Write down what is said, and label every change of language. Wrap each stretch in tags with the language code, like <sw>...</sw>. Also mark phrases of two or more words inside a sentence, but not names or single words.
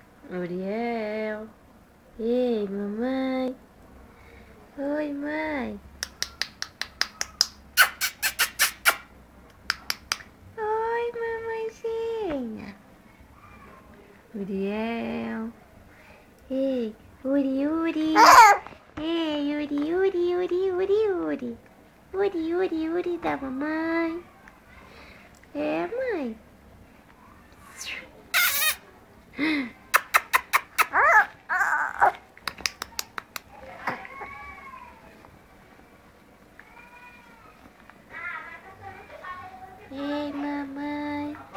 <pt>Uriel. Ei, mamãe. Oi, mãe. Oi, mamãezinha. Uriel. Ei, Uri, Uri. Ei, Uri, Uri, Uri, Uri, Uri. Uri, Uri, Uri da mamãe. É, mãe. Ei, mamãe.</pt>